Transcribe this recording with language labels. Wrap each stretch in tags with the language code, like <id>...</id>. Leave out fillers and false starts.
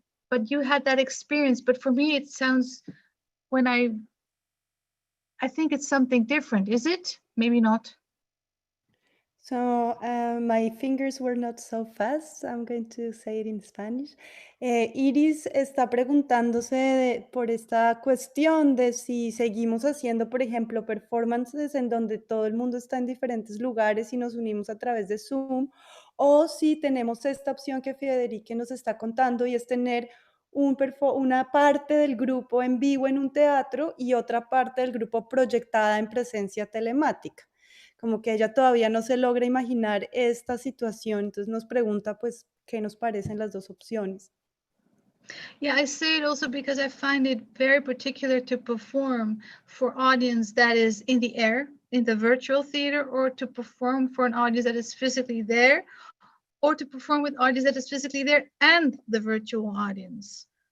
<en>But you had that experience. But for me, it sounds, when I think it's something different. Is it? Maybe not. So my fingers were not so fast. I'm going to say it in Spanish.</en> <es>Iris está preguntándose por esta cuestión de si seguimos haciendo, por ejemplo, performances en donde todo el mundo está en diferentes lugares y nos unimos a través de Zoom, o si tenemos esta opción que Friederike nos está contando, y es tener una parte del grupo en vivo en un teatro y otra parte del grupo proyectada en presencia telemática. Como que ella todavía no se logra imaginar esta situación, entonces nos pregunta pues qué nos parecen las dos opciones.</es> <en>Yeah, I say it also because I find it very particular to perform for audience that is in the air, in the virtual theater, or to perform for an audience that is physically there, or to perform with audience that is physically there and the virtual audience.</en>